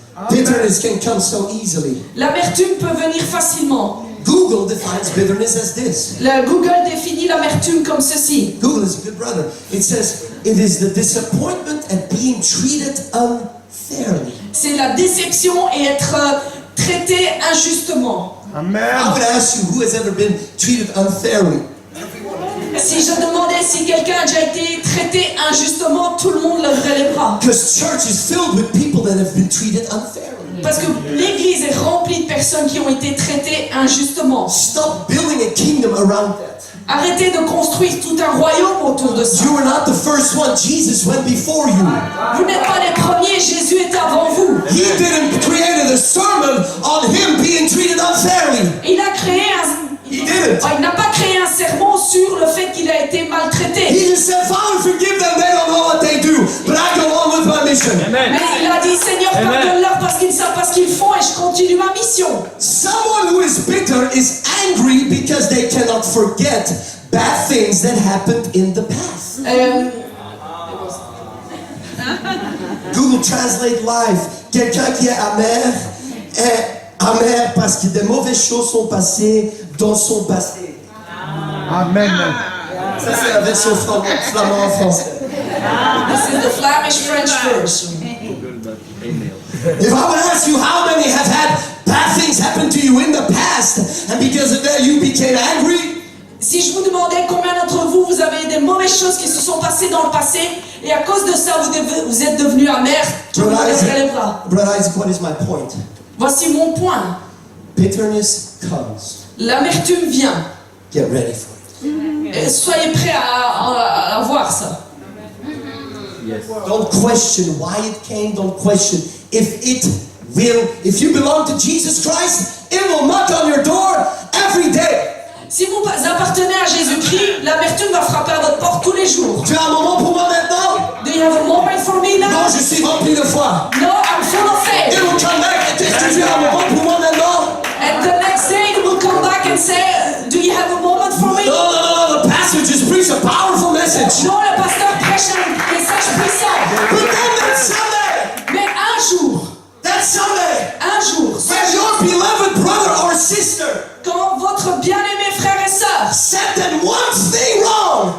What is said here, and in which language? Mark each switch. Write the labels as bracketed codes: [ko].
[en] Bitterness can come so easily. [fr] L'amertume peut venir facilement. [en] Google defines bitterness as this. [fr] Le Google définit l'amertume comme ceci. [en] Google is a good brother. It says, it is the disappointment at being treated unfairly. [fr] C'est la déception et être traité injustement. [en] I Amen. would ask you, who has ever been treated unfairly? [fr] Si je demandais si quelqu'un a déjà été traité injustement, tout le monde lèverait les bras. [en] Because church is filled with people that have been treated unfairly. [fr] Parce que l'Église est remplie de personnes qui ont été traitées injustement. [en] Stop building a kingdom around that. [fr] Arrêtez de construire tout un royaume autour de ça. [en] You were not the first one. Jesus went before you. [fr] Vous n'êtes pas les premiers, Jésus est avant vous. [en] He didn't create a sermon on him being treated unfairly. [fr] Il a créé un... [en] He didn't. [fr] Il n'a pas créé un sermon sur le fait qu'il a été maltraité. [en] He just said, Father, forgive them. They don't know what they do. But I go on with my mission. [fr] Mais il a dit, Seigneur, pardonne-leur parce qu'ils savent pas ce qu'ils font et je continue ma mission. [en] Someone who is bitter is angry because they cannot forget bad things that happened in the past. Google Translate Live. [fr] Quelqu'un qui est amer est amer parce que des mauvaises choses sont passées dans son passé. Amen. Ça, c'est la version flamand en français. [en] This is the Flemish French version. If I would ask you how many have had bad things happen to you in the past, and because of that you became angry, [fr] Si je vous demandais combien d'entre vous, vous avez des mauvaises choses qui se sont passées dans le passé, et à cause de ça, vous êtes devenu amer, tout le monde lèverait les bras. [en] Brother Isaac, what is my point? [fr] Voici mon point. [en] Bitterness comes. [fr] L'amertume vient. [en] Get ready for it. [fr] Et soyez prêts à voir ça. [en] Don't question why it came. Don't question if it will. If you belong to Jesus Christ, it will knock on your door every day. [fr] Si vous appartenez à Jésus-Christ, l'amertume va frapper à votre porte tous les jours. Tu as un moment pour moi maintenant? [en] Do you have a moment for me now? [fr] Non, je suis rempli de foi. [en] No, I'm full of It faith. will come back. [fr] Est-ce que tu as un moment pour moi maintenant? [en] And the next day it will come back and say, do you have a moment for me? No. The pastor just preached a powerful message. [fr] Non, le pasteur prêche un message puissant. [en] But then that Sunday, [fr] Mais [en] that Sunday, [fr] un jour, [en] when your beloved brother or sister [fr] quand votre bien-aimé frère et sœur [en] said that one thing wrong.